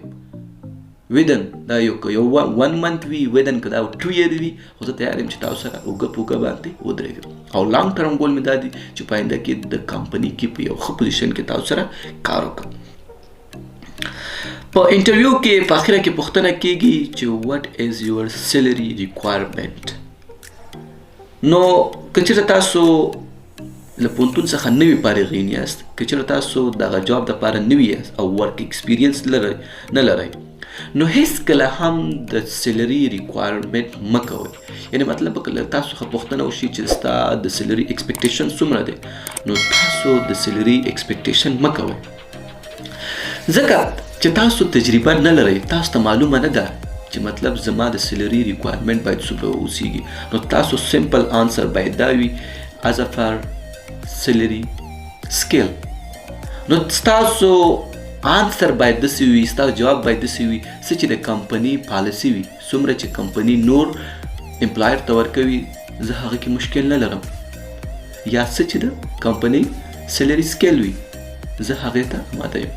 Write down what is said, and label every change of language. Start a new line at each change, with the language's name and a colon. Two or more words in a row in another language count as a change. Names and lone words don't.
Pashto: ودن دا یو 1 month وي، ودن که دا 2 year وي، خو زه تیار یم چې تاسو سره اوږه په اوږه باندې ودرېږم. او
English: long term goal
Pashto: مې دا دی چې په آینده کې د کمپنۍ کې په یو ښه پوزیشن کې تاسو سره کار وکړم. په انټرویو کې په اخره کې پوښتنه کیږي چې
English: what is your salary requirement.
Pashto: نو که چېرته تاسو له پوهنتون څخه نوي فارغین یاست، که چېرته تاسو دغه جاب دپاره نوي یاست او
English: work experience
Pashto: نه لرئ، نو هېڅکله هم د
English: salary requirement
Pashto: مه کوئ. یعنې مطلب که له تاسو څخه پوښتنه وشي چې ستا د
English: salary expectation
Pashto: څومره دی، نو تاسو د
English: salary expectation
Pashto: مه کوئ، ځکه چې تاسو تجربه نه لرئ، تاسو ته معلومه نه ده چې مطلب زما د
English: salary requirement
Pashto: باید څومره اوسیږي. نو تاسو
English: simple answer
Pashto: باید دا وي
English: as a per salary scale.
Pashto: نو تاسو آنسر باید داسې وي، ستاسو جواب باید داسې وي څه چې د کمپنۍ پالیسي وي. څومره چې کمپنۍ نور امپلایر ته ورکوي زه هغه کې مشکل نه لرم، یا څه چې د کمپنۍ
English: salary scale
Pashto: وي زه هغې ته آماده یم.